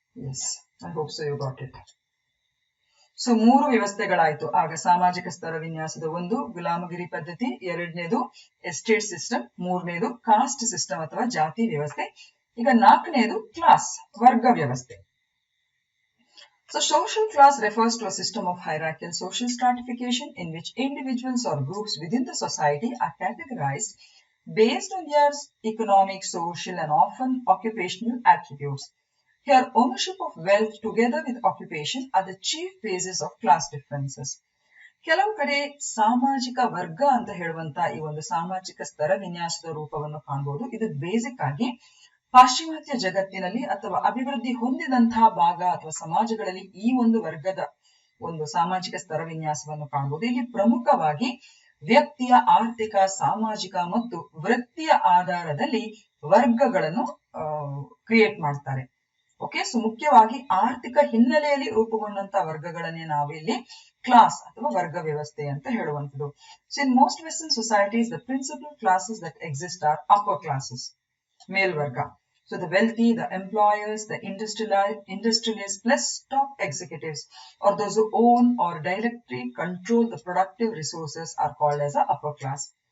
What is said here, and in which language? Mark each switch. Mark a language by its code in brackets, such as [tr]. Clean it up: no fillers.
[en] Yes, I hope so you got it. [kn] So 3 ವ್ಯವಸ್ಥೆಗಳಾಯ್ತು ಆಗ. ಸಾಮಾಜಿಕ ಸ್ತರ ವಿನ್ಯಾಸದ ಒಂದು ಗುಲಾಮಗಿರಿ ಪದ್ಧತಿ, ಎರಡನೇದು ಎಸ್ಟೇಟ್ ಸಿಸ್ಟಮ್, ಮೂರನೇದು ಕಾಸ್ಟ್ ಸಿಸ್ಟಮ್ ಅಥವಾ ಜಾತಿ ವ್ಯವಸ್ಥೆ. ಈಗ 4ನೇದು ಕ್ಲಾಸ್, ವರ್ಗ ವ್ಯವಸ್ಥೆ. [en] So social class refers to a system of hierarchical social stratification in which individuals or groups within the society are categorized based on their economic, social and often occupational attributes. Here, ownership of wealth together with occupation are the chief basis of class differences. [kn] ಕೆಲವು ಕಡೆ ಸಾಮಾಜಿಕ ವರ್ಗ ಅಂತ ಹೇಳುವಂತ ಈ ಒಂದು ಸಾಮಾಜಿಕ ಸ್ತರ ವಿನ್ಯಾಸದ ರೂಪವನ್ನು ಕಾಣಬಹುದು. ಇದು ಬೇಸಿಕ್ ಆಗಿ ಪಾಶ್ಚಿಮಾತ್ಯ ಜಗತ್ತಿನಲ್ಲಿ ಅಥವಾ ಅಭಿವೃದ್ಧಿ ಹೊಂದಿದಂತಹ ಭಾಗ ಅಥವಾ ಸಮಾಜಗಳಲ್ಲಿ ಈ ಒಂದು ವರ್ಗದ ಒಂದು ಸಾಮಾಜಿಕ ಸ್ತರ ವಿನ್ಯಾಸವನ್ನು ಕಾಣಬಹುದು. ಇಲ್ಲಿ ಪ್ರಮುಖವಾಗಿ ವ್ಯಕ್ತಿಯ ಆರ್ಥಿಕ, ಸಾಮಾಜಿಕ ಮತ್ತು ವೃತ್ತಿಯ ಆಧಾರದಲ್ಲಿ ವರ್ಗಗಳನ್ನು ಕ್ರಿಯೇಟ್ ಮಾಡ್ತಾರೆ. ಓಕೆ, ಸೊ ಮುಖ್ಯವಾಗಿ ಆರ್ಥಿಕ ಹಿನ್ನೆಲೆಯಲ್ಲಿ ರೂಪುಗೊಂಡಂತಹ ವರ್ಗಗಳನ್ನೇ ನಾವು ಇಲ್ಲಿ ಕ್ಲಾಸ್ ಅಥವಾ ವರ್ಗ ವ್ಯವಸ್ಥೆ ಅಂತ ಹೇಳುವಂಥದ್ದು. [en] So in most western societies the principal classes that exist are upper classes, ಮೇಲ್ವರ್ಗ. So the wealthy, the employers, the industrialists plus top executives or those who own or directly control the productive resources are called as a upper class.